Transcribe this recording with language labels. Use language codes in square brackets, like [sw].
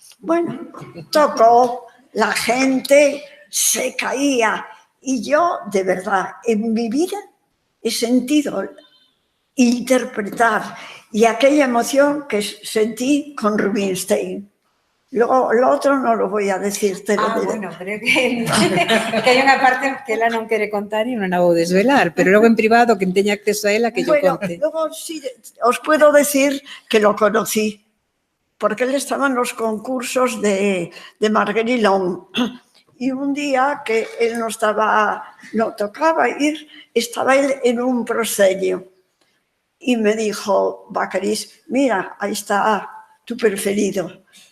[es] Bueno, tocó, la gente se caía y yo, de verdad, en mi vida he sentido interpretar y aquella emoción que sentí con Rubinstein. Luego, lo otro no lo voy a decir, te lo diré. [gl] Bueno, pero que hai unha parte que ela non quere contar e non a vou desvelar, pero logo en privado, quen teña acceso a ela, que yo conte. [es] Luego sí, os puedo decir que lo conocí, porque él estaba en los concursos de Marguerite-Long. Y un día que él no tocaba ir, estaba él en un proscenio. Y me dijo Bacariz, mira, ahí está tu preferido.